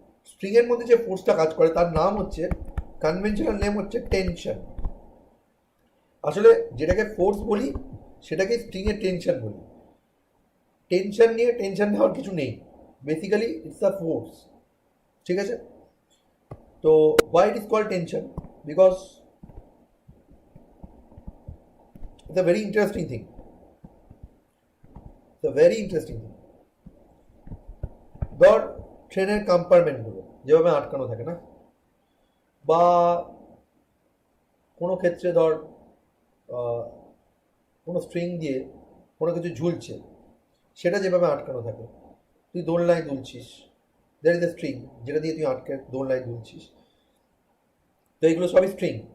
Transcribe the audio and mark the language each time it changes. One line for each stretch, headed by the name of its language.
Bangla: String এর মধ্যে যে ফোর্সটা কাজ করে তার নাম হচ্ছে, কনভেনশনাল নেম হচ্ছে টেনশন। আসলে যেটাকে ফোর্স বলি সেটাকে স্ট্রিং এর টেনশন বলি। টেনশন নিয়ে টেনশন নেওয়ার কিছু নেই,
English: basically it's a force,
Bangla: ঠিক আছে?
English: তো why it is called tension? Because it's a very interesting thing. It's a very interesting thing.
Bangla: ধর ট্রেনের কম্পার্টমেন্টগুলো যেভাবে আটকানো থাকে না, বা কোনো ক্ষেত্রে ধর কোনো স্ট্রিং দিয়ে কোনো কিছু ঝুলছে, সেটা যেভাবে আটকানো থাকে, তুই দোলনায় দুলছিস,
English: that is the string,
Bangla: যেটা দিয়ে তুই আটকে দোলনায় দুলছিস। তো এগুলো সবই স্ট্রিং।